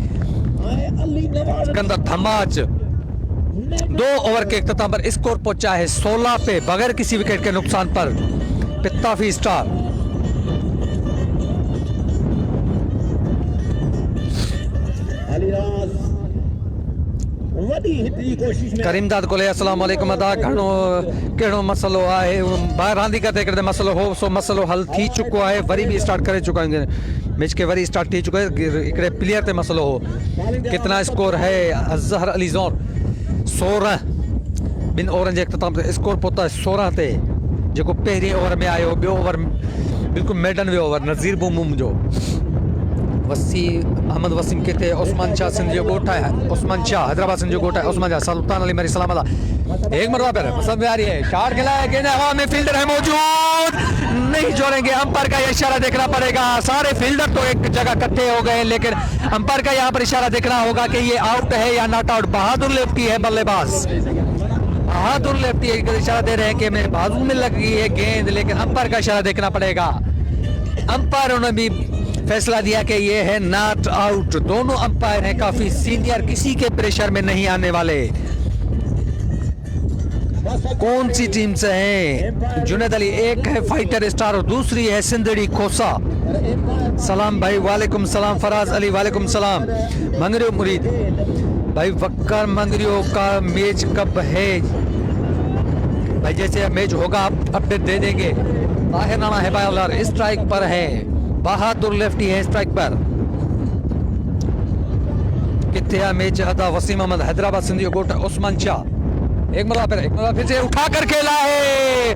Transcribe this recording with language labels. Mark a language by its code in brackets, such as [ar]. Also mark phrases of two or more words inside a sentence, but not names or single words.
[ur] اندر دھماچ 2 اوور کے اختتام پر اسکور پہنچا ہے 16 پے بغیر کسی وکٹ کے نقصان پر. [sd] पित्ताफी स्टार करीमदाद को अस्सलाम वालेकुम अदा घणो कहिड़ो मसलो आहे ॿाहिरि रांदि करते मसलो हो सो मसलो हल थी चुको आहे। [ur] وری بھی اسٹارٹ کرے چکا ہے میچ کے, [sd] वरी स्टार्ट थी चुको है। हिकिड़े प्लेयर ते मसलो हो। [ur] کتنا اسکور ہے? [sd] अज़हर अली ज़ोर 16 2 ओवरनि जे इख्तिताम ते स्कोर पहुता 16 ते, जेको पहिरें ओवर में आयो। ॿियो ओवर बिल्कुलु मेडन वियो ओवर नज़ीर बूम जो। अहमद वसीम किथे? ओस्मान शाह सिंध जो ॻोठ है। ओस्मान शाह हैदराबाद सिंध जो ॻोठ है। ओस्मान शाह सुल्तान अली मरी सलाम अदा। [ur] ایک مرتبہ پر پسند میں آ رہی ہے۔ شاٹ کھیلا ہے، گیند ہوا میں، فیلڈر ہے موجود، نہیں جوڑیں گے. امپائر کا اشارہ دیکھنا پڑے گا۔ سارے فیلڈر تو ایک جگہ اکٹھے ہو گئے لیکن امپائر کا یہاں پر اشارہ دیکھنا ہوگا کہ یہ آؤٹ ہے یا [en] not out. [ur] بہادر لیفٹی ہے بلے باز، بہادر لیفٹی اشارہ دے رہے ہیں کہ میرے بازو میں لگی ہے گیند، لیکن امپائر کا اشارہ دیکھنا پڑے گا. امپائروں نے بھی فیصلہ دیا کہ یہ ہے [en] not out. [ur] دونوں امپائر ہیں کافی سینئر، کسی کے پریشر میں نہیں آنے والے. کون سی ٹیم سے ہیں? جنید علی ایک ہے فائٹر اسٹار اور دوسری ہے سندھڑی کھوسہ. سلام بھائی وعلیکم سلام۔ فراز علی وعلیکم سلام. फराज अली वालेकुम सलाम। منگریو مرید بھائی وقار منگریو کا میچ کب ہے بھائی? جیسے میچ ہوگا آپ اپڈیٹ دے دیں گے۔ طاہر نانا ہے باؤلر، اسٹرائیک پر ہے. بہادر لیفٹی ہے اسٹرائیک پر. [sd] किथे मैच अदा? [ur] وسیم احمد حیدرآباد سندھی گوٹھ عثمان شاہ۔ ایک مرتبہ پھر سے اٹھا کر کھیلا ہے.